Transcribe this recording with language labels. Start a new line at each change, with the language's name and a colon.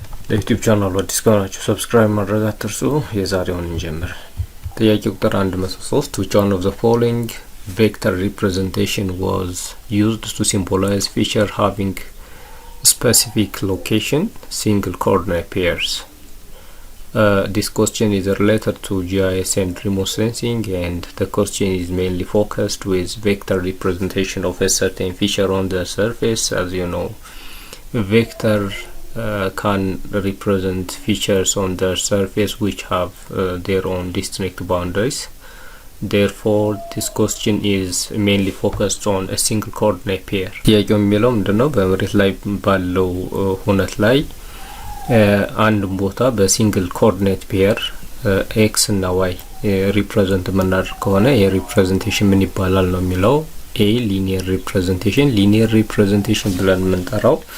Amharic: ለዩቲዩብ ቻናሉ አዲስ ከሆናችሁ ሰብስክራይብ ማድረግ አትርሱ። የዛሬውን እንጀምር። ጥያቄ ቁጥር 103
English: which one of the following vector representation was used to symbolize feature having specific location single coordinate pairs? This question is related to GIS and remote sensing, and the question is mainly focused with vector representation of a certain feature on the surface. As you know, vector can represent features on the surface which have their own distinct boundaries. Therefore, this question is mainly focused on a single coordinate pair.
Amharic: ጥያቄው የሚለው ምንድነው? በመሬት ላይ ባለው ሁነት ላይ አንድ ቦታ በሲንግል ኮኦርዲኔት ፔር ኤክስ እና ዋይ ሪፕሬዘንት የምናደርግ ከሆነ የሪፕሬዘንቴሽን ምን ይባላል ነው የሚለው። ኤ ሊኒየር ሪፕሬዘንቴሽን ብለን የምንጠራው